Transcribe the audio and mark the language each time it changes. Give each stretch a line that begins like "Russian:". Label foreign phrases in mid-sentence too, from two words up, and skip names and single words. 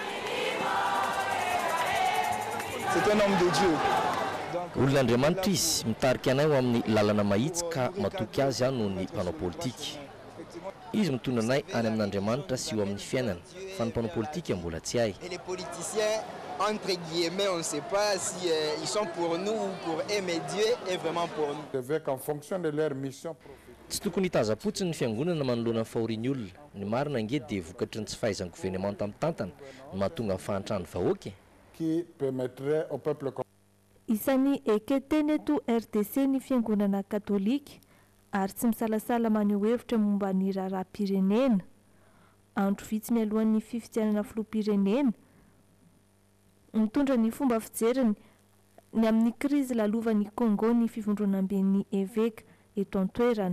Malagasy: Olon'Andriamanitra izy mitarika anay ho amin'ny lalana mahitsy ka matoky azy noho ny mpanao politika. Izy mitondra anay any amin'Andriamanitra sy eo amin'ny fiainana, fa ny mpanao politika mbola tsy hay.
French: Et les politiciens, entre guillemets, on ne sait pas si ils sont pour nous ou pour eux, mais Dieu est vraiment pour nous. Avec en fonction de leur mission.
Malagasy: Tsy tokony hitaza-potsiny ny fiangonana manoloana ny fahoriany olona. Ny marina angety dia vokatry ny tsy fahaizan'ny gouvernement tamin'ny tantana no mahatonga fahantrany vahoaka.
French: Qui permettrait au peuple.
Malagasy: Isan'ny eketeny eto RDC ny fiangonana katolika ary tsy misalasala maneho hevitra momba ny raharaham-pirenena. Andro vitsy mialohan'ny fifidianana filoham-pirenena, mitondra ny fomba fijeriny ny amin'ny krizy lalovan'ny Congo ny fivondronam-ben'ny évêque eto an-toerana.